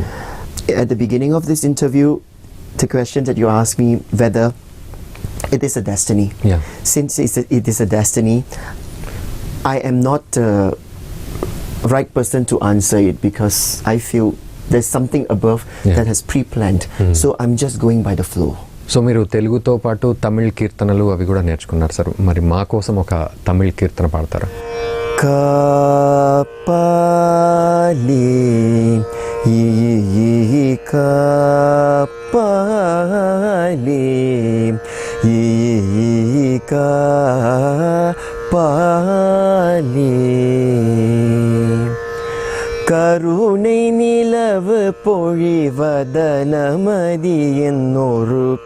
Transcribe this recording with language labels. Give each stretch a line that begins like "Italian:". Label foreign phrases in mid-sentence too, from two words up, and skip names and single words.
English: At the beginning of this interview, the question that you asked me whether it is a destiny. Yeah. Since it is a destiny, I am not the right person to answer it, because I feel there's something above that has pre-planned. So I'm just going by the flow.
Telugu: సో మీరు తెలుగుతో పాటు తమిళ్ కీర్తనలు అవి కూడా నేర్చుకున్నారు సార్. మరి మా కోసం ఒక తమిళ్ కీర్తన పాడతారా?
Tamil: Kapali kapali kapali, கருணை நிலவு பொழிவதனமதி என்னொரு